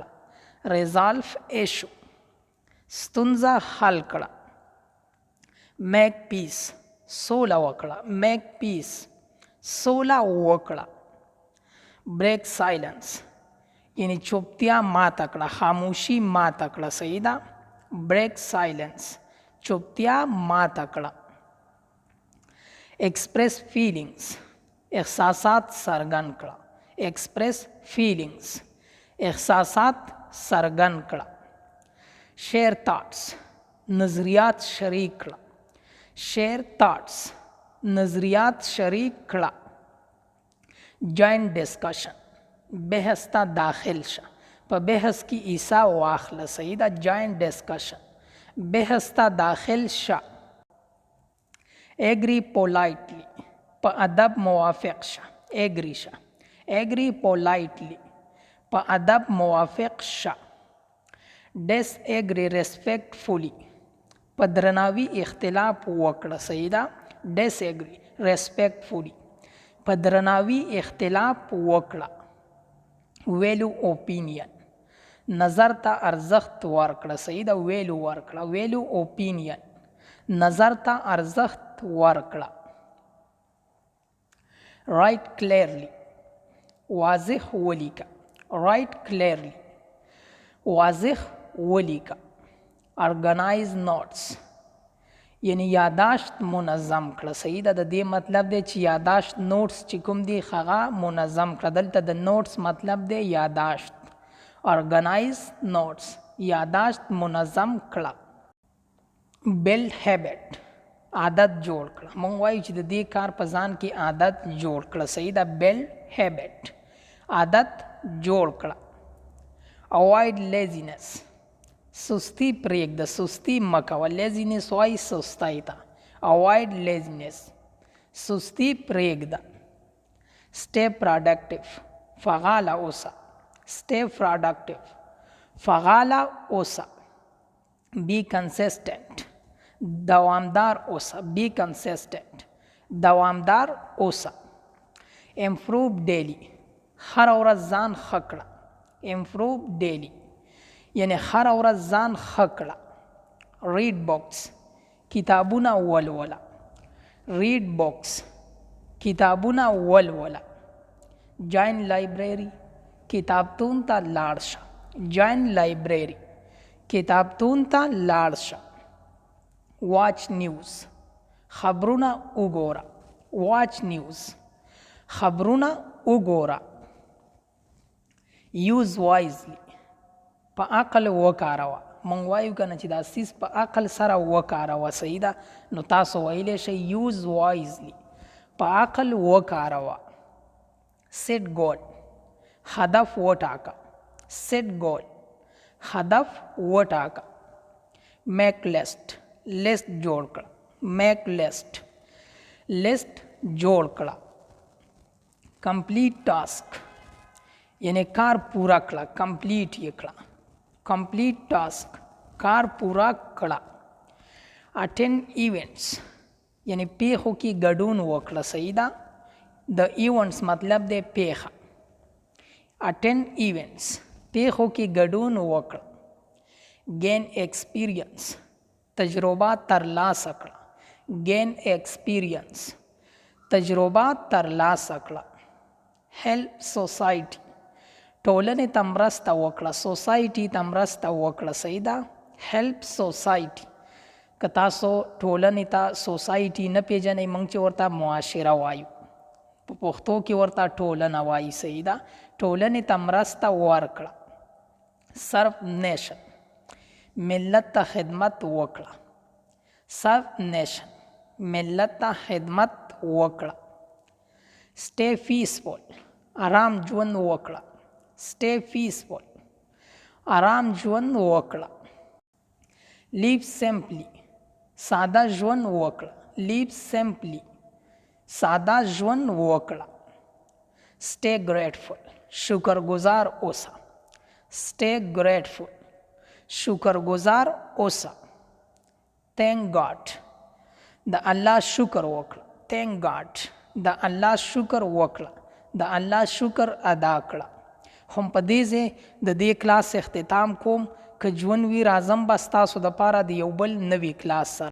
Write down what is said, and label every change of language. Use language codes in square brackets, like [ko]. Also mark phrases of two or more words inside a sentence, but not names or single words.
[en] resolve issue. [ps] ستونزه حل کړه. [en] make peace. [ps] سوله وکړه. [en] make peace. [ps] سوله وکړه. [en] break silence. [ps] یعنی چوپتیا ماته کړه، خاموشي ماته کړه. صحیح ده. [en] break silence. [ps] چوپتیا ماته کړه. [en] express feelings. [ps] احساسات څرګند کړه. [en] express feelings. [ps] احساسات څرګند کړه. [en] share thoughts. [ps] نظریات شریک کړه. [en] share thoughts. [ps] نظریات شریک کړه. [en] join discussion. [ps] بحث ته داخل شه. په بحث کې ایسا واخله. صحیح ده. [en] join discussion. [ps] بحث ته داخل شه. [en] agree politely. [ps] په ادب موافق شه. agree شه. [en] agree politely. [ps] په ادب موافق شه. [en] disagree respectfully. [ps] په درناوي اختلاف وکړه. صحیح ده. [en] disagree respectfully. [ps] په درناوي اختلاف وکړه. [en] value opinion. [ps] نظر ته ارزښت ورکړه. صحیح ده. value ورکړه. [en] value opinion. [ps] نظر ته ارزښت ورکړه. [en] write clearly. [ps] واضح ولیکه. [en] write clearly. [ps] واضح ولیکه. [en] organize notes. [ps] یعنی یاداشت منظم کړه. صحیح ده. د دې مطلب دی چې یاداشت نوټس چې کوم دی هغه منظم کړه. دلته د نوټس مطلب دی یاداشت. [en] organize notes. [ps] یاداشت منظم کړه. [en] build habit. [ps] عادت جوړ کړه. مونږ وایو چې د دې کار په ځان کې عادت جوړ کړه. صحیح ده. [en] build habit. [ps] عادت جوړ کړه. [en] avoid laziness. [ps] سستی پرېږده. سستی مه کوه. laziness وایي سستۍ ته. [en] avoid laziness. [ps] سستی پرېږده. [en] stay productive. [ps] فعاله اوسه. [en] stay productive. [ps] فعاله اوسه. [en] be consistent. [ps] دوامدار اوسه. [en] be consistent. [ps] دوامدار اوسه. [en] improve daily. [ps] هر ورځ ځان ښه کړه. [en] improve daily. [ps] یعنی هر ورځ ځان ښه کړه. [en] read books. [ps] کتابونه ولوله. [en] read books. [ps] کتابونه ولوله. [en] join library. [ps] کتابتون ته لاړ شه. [en] join library. [ps] کتابتون ته لاړ شه. [en] watch news. [ps] خبرونه وګوره. [en] watch news. [ps] خبرونه وګوره. [en] use wisely. [ps] په عقل وکاروه. مونږ وایو که نه چې دا سیز په عقل سره وکاروه. صحیح ده. نو تاسو ویلی شئ [en] use wisely. [ps] په عقل وکاروه. [en] set goal. [ps] هدف وټاکه. [en] set goal. [ps] هدف وټاکه. [en] make list. [ps] list جوړ کړه. [en] make list. list [ps] جوړ کړه. [en] complete task. [ps] یعنی کار پورا کړه. complete یې کړه. [en] complete task. [ps] کار پورا کړه. [en] attend events. [ps] یعنی پیښو کې ګډون وکړه. صحیح ده. د ایونټس مطلب دی پیښه. [en] attend events. [ps] پیښو کې ګډون وکړه. [en] gain experience. [ps] تجربه ترلاسه کړه. [en] gain experience. [ps] تجربه ترلاسه کړه. [en] help society. [ps] ټولنې ته مرسته وکړه. سوسایټي ته مرسته وکړه. صحیح ده. [en] help society. [ps] که تاسو ټولنې ته سوسایټي نه پیژنئ موږ چې ورته معاشره وایو. په پښتو کې ورته ټولنه وایي. صحیح ده. ټولنې ته مرسته ورکړه. [en] serve nation [ps] ملت ته خدمت وکړه [en] serve nation [ps] ملت ته خدمت وکړه [en] stay peaceful [ps] آرام ژوند وکړه [en] stay peaceful [ps] آرام ژوند وکړه [en] live simply [ps] ساده ژوند وکړه [en] live simply [ps] ساده ژوند وکړه [en] stay grateful [ps] شکرګزار اوسه [en] stay grateful [ps] شکرګزار اوسه [en] thank God [ps] د الله شکر وکړه [en] thank God [ps] د الله شکر وکړه د الله شکر ادا کړه هم په دې ځای د دې کلاس اختتام کوم که ژوند وي راځم به ستاسو دپاره د یو بل نوي کلاس سره